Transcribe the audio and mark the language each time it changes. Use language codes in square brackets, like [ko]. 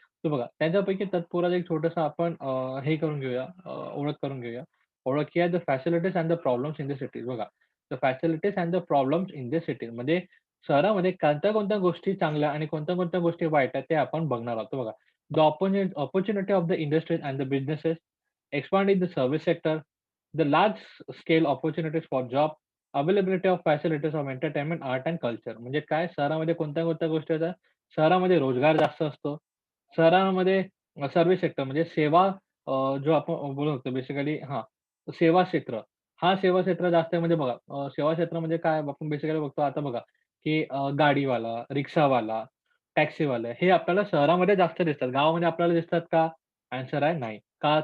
[mr] तर बघा त्याच्यापैकी तत्पुरात एक छोटंसं आपण हे करून घेऊया, ओळख करून घेऊया. ओळख ही आहे [en] the facilities and the problems in the cities [mr] बघा. The facilities end the problems in the cities म्हणजे शहरामध्ये कोणत्या-कोणत्या गोष्टी चांगल्या आणि कोणत्या-कोणत्या गोष्टी वाईट आहेत ते आपण बघणार आहोत. बघा. [en] The opportunity of the industries and the businesses expand in the service sector, the large scale opportunities for job, availability of facilities of entertainment, art and culture. [mr] म्हणजे काय शहरामध्ये कोणत्या-कोणत्या गोष्टी होतात? शहरामध्ये रोजगार जास्त असतो. शहरामध्ये सर्व्हिस सेक्टर म्हणजे सेवा जो आपण बोलत होतो बेसिकली सेवा क्षेत्र. हा सेवा क्षेत्र जास्त आहे म्हणजे बघा सेवा क्षेत्र म्हणजे काय आपण बेसिकली बघतो आता बघा, की गाडीवाला, रिक्षावाला, टॅक्सीवाले हे आपल्याला शहरामध्ये जास्त दिसतात. गावामध्ये आपल्याला दिसतात का? आन्सर आहे नाही. का?